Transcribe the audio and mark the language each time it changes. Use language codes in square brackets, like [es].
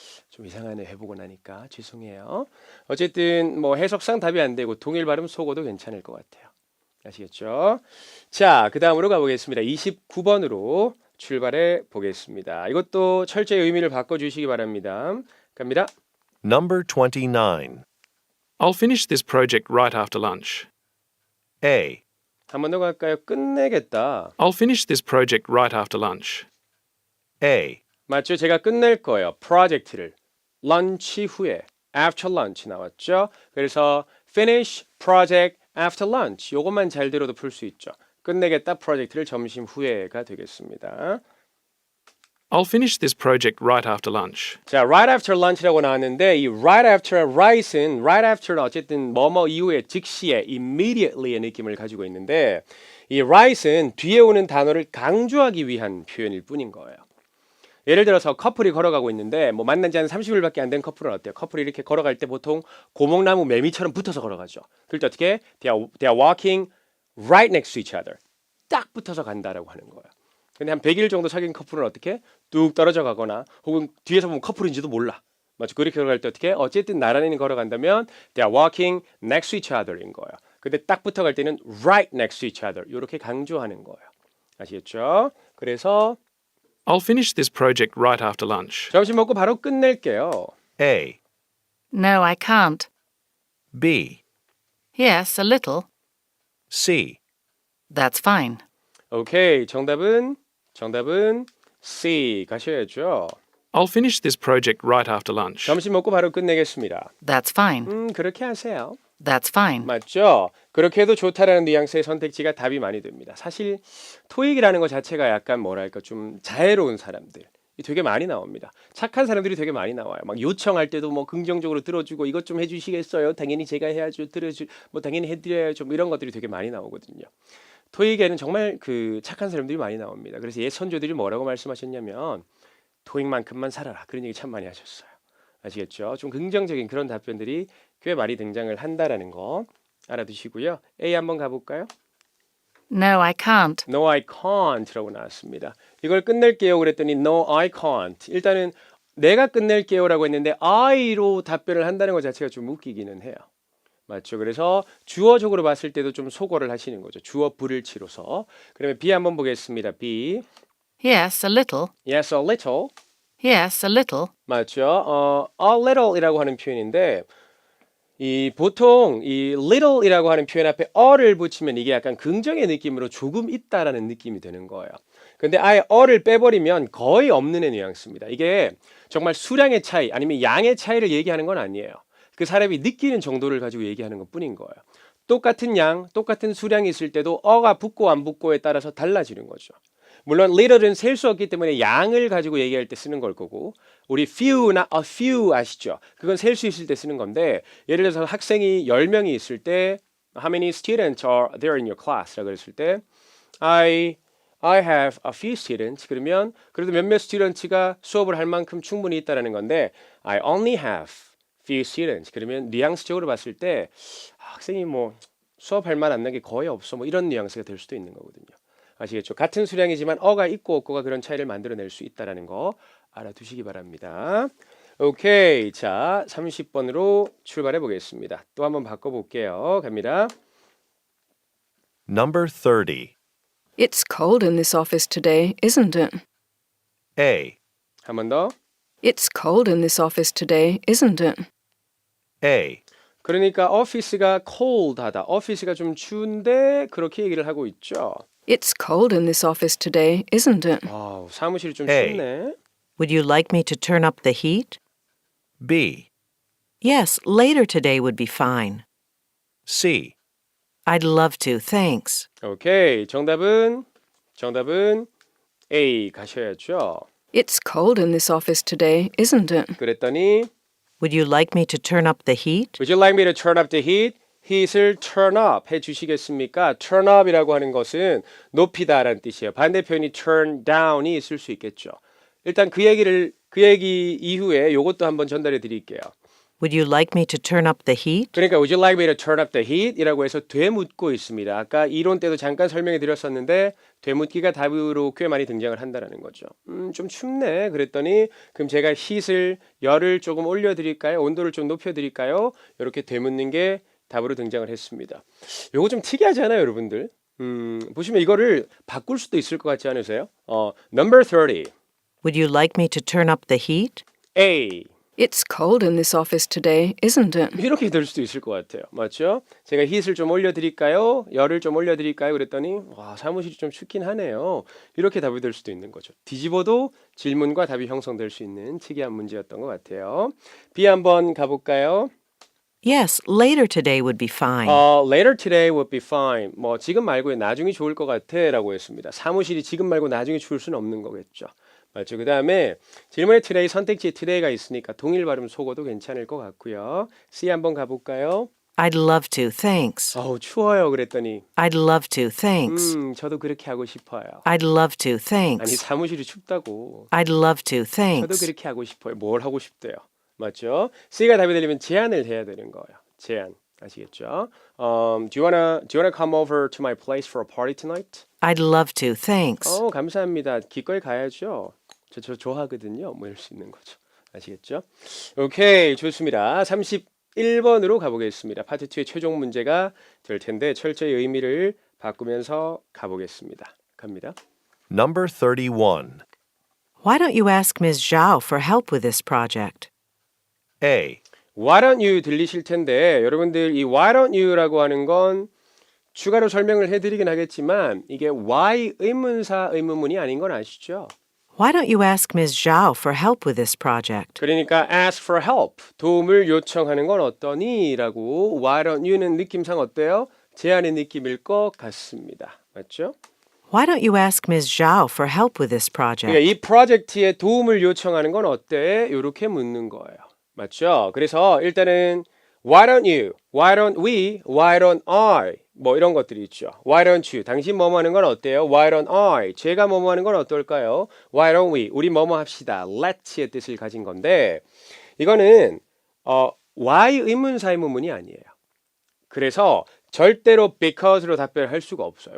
[ko] 좀 이상하네 해보고 나니까 죄송해요. 어쨌든 해석상 답이 안 되고 동일 발음 속어도 괜찮을 것 같아요. 아시겠죠? 자, 그 다음으로 가보겠습니다. 29번으로 출발해 보겠습니다. 이것도 철저히 의미를 바꿔주시기 바랍니다. 갑니다. [en] Number 29. I'll finish this project right after lunch. A. [ko] 한 번 더 갈까요? 끝내겠다. [en] I'll finish this project right after lunch. A. [ko] 맞죠? 제가 끝낼 거예요. 프로젝트를. 런치 후에. [en] After lunch [ko] 나왔죠? 그래서 [en] finish project after lunch. [ko] 요것만 잘 들어도 풀 수 있죠. 끝내겠다 프로젝트를 점심 후에가 되겠습니다. [en] I'll finish this project right after lunch. [ko] 자, right after lunch라고 나왔는데 이 right after right은 right after는 어쨌든 뭐뭐 이후에 즉시에 immediately의 느낌을 가지고 있는데 이 right은 뒤에 오는 단어를 강조하기 위한 표현일 뿐인 거예요. 예를 들어서 커플이 걸어가고 있는데 만난 지 한 30일밖에 안 된 커플은 어때요? 커플이 이렇게 걸어갈 때 보통 고목나무 매미처럼 붙어서 걸어가죠. 그럴 때 어떻게? [en] They are walking right next to each other. [ko] 딱 붙어서 간다라고 하는 거예요. 근데 한 100일 정도 사귄 커플은 어떻게? 뚝 떨어져 가거나 혹은 뒤에서 보면 커플인지도 몰라. 맞죠? 그렇게 걸어갈 때 어떻게? 어쨌든 나란히 걸어간다면 [en] they are walking next to each other인 거예요. [ko] 근데 딱 붙어갈 때는 [en] right next to each other. [ko] 이렇게 강조하는 거예요. 아시겠죠? 그래서 [en] I'll finish this project right after lunch. [ko] 점심 먹고 바로 끝낼게요. [en] A. No, I can't. B. Yes, a little. C. That's fine. [ko] 오케이. 정답은 C 가셔야죠. [en] I'll finish this project right after lunch. [ko] 점심 먹고 바로 끝내겠습니다. [en] That's fine. [ko] 그렇게 하세요. [en] That's fine. [ko] 맞죠? 그렇게 해도 좋다라는 뉘앙스의 선택지가 답이 많이 됩니다. 사실 토익이라는 것 자체가 약간 뭐랄까 좀 자애로운 사람들 이 되게 많이 나옵니다. 착한 사람들이 되게 많이 나와요. 막 요청할 때도 뭐 긍정적으로 들어주고 이것 좀 해주시겠어요? 당연히 제가 해야죠. 뭐 당연히 해드려야죠. 뭐 이런 것들이 되게 많이 나오거든요. 토익에는 정말 그 착한 사람들이 많이 나옵니다. 그래서 옛 선조들이 뭐라고 말씀하셨냐면 토익만큼만 살아라. 그런 얘기 참 많이 하셨어요. 아시겠죠? 좀 긍정적인 그런 답변들이 꽤 많이 등장을 한다라는 거 알아두시고요. A 한번 가볼까요? [en] No, I can't. No, I can't라고 나왔습니다. [ko] 이걸 끝낼게요. 그랬더니 [en] No, I can't. [ko] 일단은 내가 끝낼게요라고 했는데 I로 답변을 한다는 것 자체가 좀 웃기기는 해요. 맞죠? 그래서 주어적으로 봤을 때도 좀 소거를 하시는 거죠. 주어 불일치로서. 그러면 B 한번 보겠습니다. [en] B. Yes, a little. Yes, a little. Yes, a little. [ko] 맞죠? A little이라고 하는 표현인데 이 보통 이 little이라고 하는 표현 앞에 a를 붙이면 이게 약간 긍정의 느낌으로 조금 있다라는 느낌이 드는 거예요. 근데 아예 a를 빼버리면 거의 없는 의 뉘앙스입니다. 이게 정말 수량의 차이 아니면 양의 차이를 얘기하는 건 아니에요. 그 사람이 느끼는 정도를 가지고 얘기하는 것 뿐인 거예요. 똑같은 양, 똑같은 수량이 있을 때도 어가 붙고 안 붙고에 따라서 달라지는 거죠. 물론 little은 셀 수 없기 때문에 양을 가지고 얘기할 때 쓰는 걸 거고 우리 few나 a few 아시죠? 그건 셀 수 있을 때 쓰는 건데 예를 들어서 학생이 10명이 있을 때 [en] How many students are there in your class? [ko] 라고 했을 때 [en] I have a few students. [ko] 그러면 그래도 몇몇 스튜던트가 수업을 할 만큼 충분히 있다라는 건데 [en] I only have few students. [ko] 그러면 뉘앙스적으로 봤을 때 학생이 뭐 수업할 만 안 나게 거의 없어 뭐 이런 뉘앙스가 될 수도 있는 거거든요. 아시겠죠? 같은 수량이지만 어가 있고 없고가 그런 차이를 만들어낼 수 있다는 거 알아두시기 바랍니다. 오케이. 자, 30번으로 출발해 보겠습니다. 또 한번 바꿔볼게요. 갑니다. [en] Number 30. It's cold in this office today, isn't it? A. [ko] 한 번 더. [en] It's cold in this office today, isn't it? A. [ko] 그러니까 office가 cold하다. office가 좀 추운데 그렇게 얘기를 하고 있죠. [en] It's cold in this office today, isn't it? [ko] 아우, 사무실이 좀 [en] A. [ko] 춥네. [en] Would you like me to turn up the heat? B. Yes, later today would be fine. C. I'd love to, thanks. [ko] 오케이. 정답은 A 가셔야죠. [en] It's cold in this office today, isn't it? [ko] 그랬더니 [en] Would you like me to turn up the heat? Would you like me to turn up the heat? [ko] heat을 turn up 해 주시겠습니까? turn up이라고 하는 것은 높이다라는 뜻이에요. 반대편이 turn down이 있을 수 있겠죠. 일단 그 얘기 이후에 이것도 한번 전달해 드릴게요. [en] Would you like me to turn up the heat? [ko] 그러니까 [en] Would you like me to turn up the heat? [ko] 이라고 해서 되묻고 있습니다. 아까 이론 때도 잠깐 설명해 드렸었는데 되묻기가 답으로 꽤 많이 등장을 한다는 거죠. 좀 춥네. 그랬더니 그럼 제가 heat을 열을 조금 올려드릴까요? 온도를 좀 높여드릴까요? 이렇게 되묻는 게 답으로 등장을 했습니다. 요거 좀 특이하지 않아요, 여러분들? 보시면 이거를 바꿀 수도 있을 것 같지 않으세요? [en] Number 30. Would you like me to turn up the heat? A. It's cold in this office today, isn't it? [ko] 이렇게 될 수도 있을 것 같아요. 맞죠? 제가 heat을 좀 올려드릴까요? 열을 좀 올려드릴까요? 그랬더니 와 사무실이 좀 춥긴 하네요. 이렇게 답이 될 수도 있는 거죠. 뒤집어도 질문과 답이 형성될 수 있는 특이한 문제였던 것 같아요. B 한번 가볼까요? [en] Yes, later today would be fine. Later today would be fine. [ko] 뭐 지금 말고 나중이 좋을 것 같아라고 했습니다. 사무실이 지금 말고 나중에 추울 수는 없는 거겠죠. 맞죠? 그 다음에 질문에 today 선택지에 today가 있으니까 동일 발음 속어도 괜찮을 것 같고요. C 한번 가볼까요? [en] I'd love to, thanks. [ko] 추워요. 그랬더니 [en] I'd love to, thanks. [ko] 저도 그렇게 하고 싶어요. [en] I'd love to, [ko] 아니 [en] thanks. [ko] 사무실이 춥다고. [en] I'd love to, [ko] 저도 [en] thanks. [ko] 그렇게 하고 싶어요. 뭘 하고 싶대요. 맞죠? C가 답이 되려면 제안을 해야 되는 거예요. 제안. 아시겠죠? [en] Do you wanna come over to my place for a party tonight? I'd love to, thanks. [ko] 감사합니다. 기꺼이 가야죠. 저 좋아하거든요. 뭐 이럴 수 있는 거죠. 아시겠죠? 오케이, 좋습니다. 31번으로 가보겠습니다. 파트 2의 최종 문제가 될 텐데 철저히 의미를 바꾸면서 가보겠습니다. 갑니다. [en] Number 31. Why don't you ask Ms. Zhao for help with this project? A. [ko] Why don't you 들리실 텐데 여러분들 이 why don't you라고 하는 건 추가로 설명을 해드리긴 하겠지만 이게 why 의문사 의문문이 아닌 건 아시죠? [en] Why don't you ask Ms. Zhao for help with this project? [ko] 그러니까 ask for help, 도움을 요청하는 건 어떠니? 라고 why don't you는 느낌상 어때요? 제안의 느낌일 것 같습니다. 맞죠? [en] Why don't you ask Ms. Zhao for help with this [ko] 그러니까 [en] project? [ko] 이 프로젝트에 도움을 요청하는 건 어때? 이렇게 묻는 거예요. 맞죠? 그래서 일단은 why don't you, why don't we, why don't I 뭐 이런 것들이 있죠. [en] Why don't you, [ko] 당신 뭐뭐 하는 건 어때요? [en] Why don't I, [ko] 제가 뭐뭐 하는 건 어떨까요? [en] Why don't we, [ko] 우리 뭐뭐 합시다. Let's 의 뜻을 가진 건데 이거는 why 의문사 의문문이 아니에요. 그래서 절대로 because로 답변할 수가 없어요.